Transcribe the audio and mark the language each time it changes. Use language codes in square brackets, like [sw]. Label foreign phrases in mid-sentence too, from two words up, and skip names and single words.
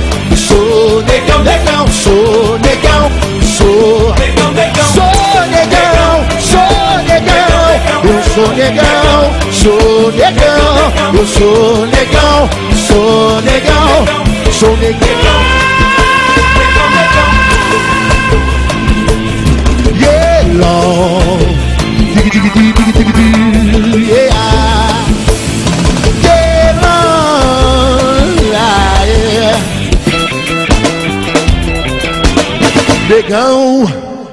[pt] sou negão, negão, sou negão, sou negão, negão, sou negão, sou negão, eu sou negão, sou negão, eu sou negão, sou negão, sou negão. [en] Yellow, dig dig dig dig dig dig, yeah. [pt] Negão.